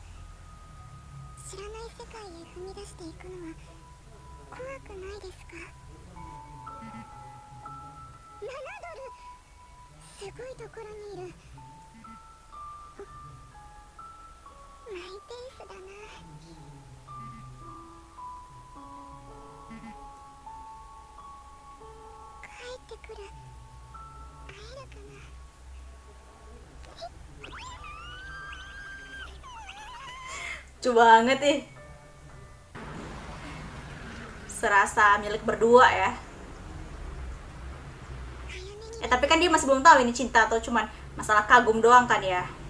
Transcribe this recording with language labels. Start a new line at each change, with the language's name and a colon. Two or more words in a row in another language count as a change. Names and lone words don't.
Japanese: 知らない世界へ踏み出していくのは怖くないですか？7ドル、すごいところにいる。マイペースだな。帰ってくる。会えるかな。
Indonesian: Lucu banget nih. Serasa milik berdua ya. Tapi kan dia masih belum tahu ini cinta atau cuman masalah kagum doang kan ya.